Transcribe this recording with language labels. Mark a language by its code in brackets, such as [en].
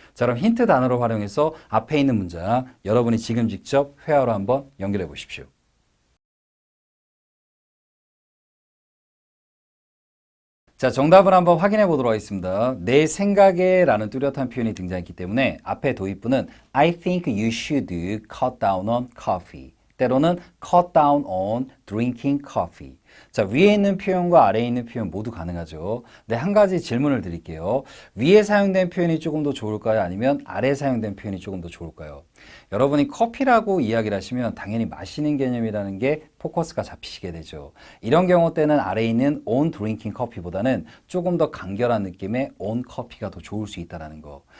[ko] 자, 그럼 힌트 단어를 활용해서 앞에 있는 문장 여러분이 지금 직접 회화로 한번 연결해 보십시오. 자, 정답을 한번 확인해 보도록 하겠습니다. 내 생각에 라는 뚜렷한 표현이 등장했기 때문에 앞에 도입부는 [en] I think you should cut down on coffee. [ko] 때로는 [en] cut down on drinking coffee. [ko] 자, 위에 있는 표현과 아래에 있는 표현 모두 가능하죠. 근데 한 가지 질문을 드릴게요. 위에 사용된 표현이 조금 더 좋을까요? 아니면 아래에 사용된 표현이 조금 더 좋을까요? 여러분이 커피라고 이야기를 하시면 당연히 마시는 개념이라는 게 포커스가 잡히시게 되죠. 이런 경우 때는 아래에 있는 [en] on drinking coffee [ko] 보다는 조금 더 간결한 느낌의 [en] on coffee [ko] 가 더 좋을 수 있다는 거.